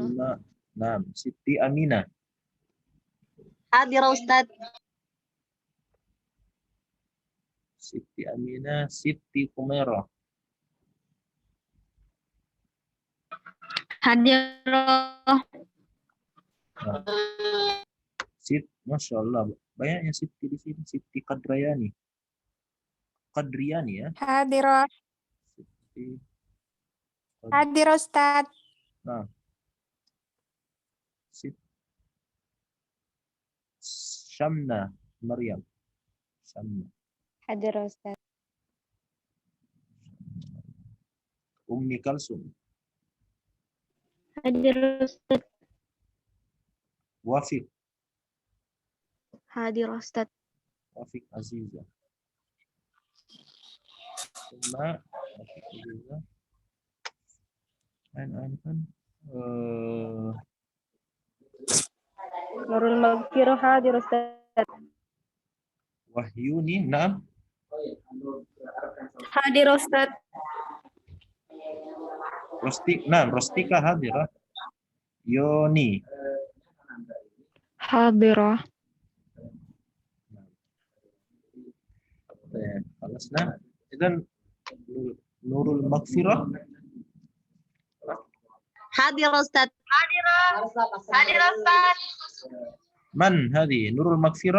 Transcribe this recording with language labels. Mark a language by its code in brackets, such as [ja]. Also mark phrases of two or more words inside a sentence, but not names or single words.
[ar] ثم نعم. Siti Aminah. حاضرة أستاذ. Siti Aminah. Siti Kumairah. Hadirah. [id] Masya Allah, banyaknya Siti di sini. Siti Qadrayani. Qadriyani ya. [ar] Hadirah. Siti. [id] Hadir Ustaz. Nah. Syamna Maryam. Syamna. Hadir Ustaz. Ummi Kalsum. Hadir Ustaz. Wafiq. Hadir Ustaz. Rafiq Aziza. Summa Rafiq Aziza. Ain kan. Nurul Magfirah hadir Ustaz. Wahyuni, naam. Hadir Ustaz. Rostika hadirah. Yoni. [ar] Hadirah. خلصنا. إذن نور المغفرة [id] Hadir Ustaz. [ar] من هذه نور المغفرة؟